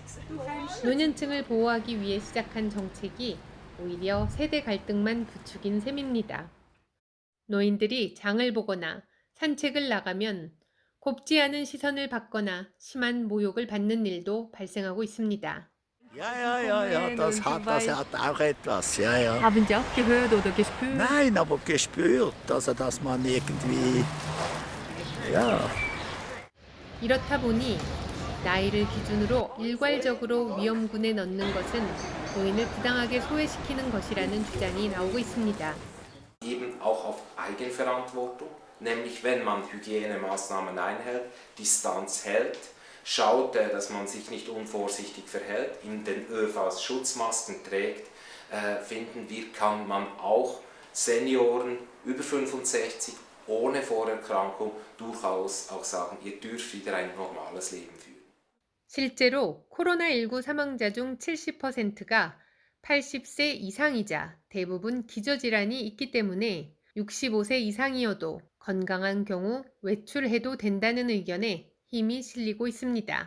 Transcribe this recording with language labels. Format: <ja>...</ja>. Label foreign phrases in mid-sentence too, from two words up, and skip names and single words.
<ko>노년층을 보호하기 위해 시작한 정책이 오히려 세대 갈등만 부추긴 셈입니다. 노인들이 장을 보거나 산책을 나가면 곱지 않은 시선을 받거나 심한 모욕을 받는 일도 발생하고 있습니다.</ko> <de>Ja, das hat auch etwas. Ja. Haben Sie auch gehört oder gespürt? Nein, aber gespürt, also dass man irgendwie, ja.</de> <ko>이렇다 보니 나이를 기준으로 일괄적으로 위험군에 넣는 것은 노인을 부당하게 소외시키는 것이라는 주장이 나오고 있습니다.</ko> <de>Eben auch auf Eigenverantwortung, nämlich wenn man Hygienemaßnahmen einhält, Distanz hält, schaut, dass man sich nicht unvorsichtig verhält, in den ÖVs Schutzmasken trägt, finden wir, kann man auch Senioren über 65 ohne Vorerkrankung durchaus auch sagen, ihr dürft wieder ein normales Leben führen.</de> <ko>실제로 코로나19 사망자 중 70%가 80세 이상이자 대부분 기저질환이 있기 때문에 65세 이상이어도 건강한 경우 외출해도 된다는 의견에 힘이 실리고 있습니다.</ko>